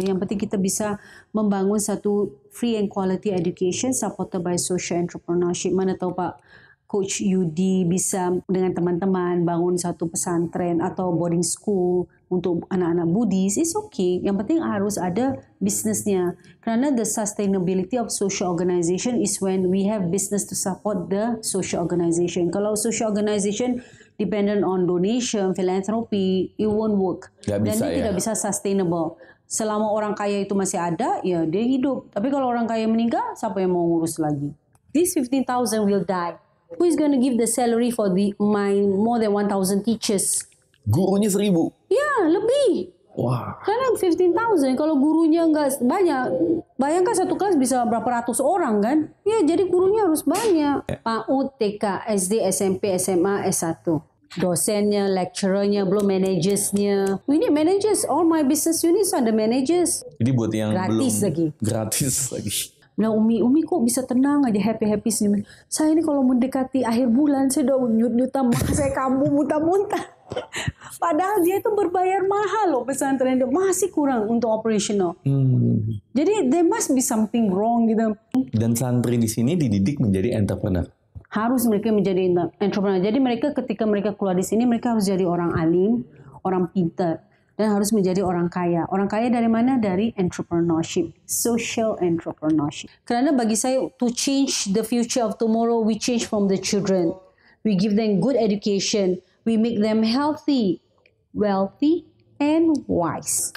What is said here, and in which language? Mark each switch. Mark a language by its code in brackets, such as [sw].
[id] Yang penting kita bisa membangun satu [en] free and quality education supported by social entrepreneurship. [id] Mana tahu Pak Coach Yudi bisa dengan teman-teman bangun satu pesantren atau boarding school untuk anak-anak Buddhis. [en] It's okay. [id] Yang penting harus ada bisnesnya. [ms] Kerana [en] the sustainability of social organisation is when we have business to support the social organisation. [id] Kalau [en] social organisation dependent on donation, philanthropy, it won't work. [id] Dan dia tidak bisa sustainable. Selama orang kaya itu masih ada, ya dia hidup. Tapi kalau orang kaya meninggal, siapa yang mau ngurus lagi? [en] These 15,000 will die. Who is going to give the salary for my more than 1,000 teachers? [id] Gurunya 1,000? Ya, lebih. Wah. Karena 15,000, kalau gurunya nggak banyak, bayangkan satu kelas bisa berapa ratus orang kan? Ya, jadi gurunya harus banyak. PAUD, TK, SD, SMP, SMA, S1. Dosennya, lecturernya, belum managersnya. [en] We need managers. All my business units are the managers. [id] Jadi buat yang gratis lagi. Gratis lagi. Bilang Umi kok bisa tenang aja, happy sini. Saya ini kalau mendekati akhir bulan saya udah nyut-nyutan, saya kambuh muntah-muntah. Padahal dia itu berbayar mahal loh pesantren itu, masih kurang untuk operational. Jadi [en] there must be something wrong [id] gitu. Dan santri di sini dididik menjadi entrepreneur. Harus mereka menjadi entrepreneur. Jadi mereka ketika mereka keluar di sini mereka harus jadi orang alim, orang pintar. Dan harus menjadi orang kaya. Orang kaya dari mana? Dari entrepreneurship. Social entrepreneurship. Karena bagi saya, [en] to change the future of tomorrow, we change from the children. We give them good education. We make them healthy, wealthy, and wise.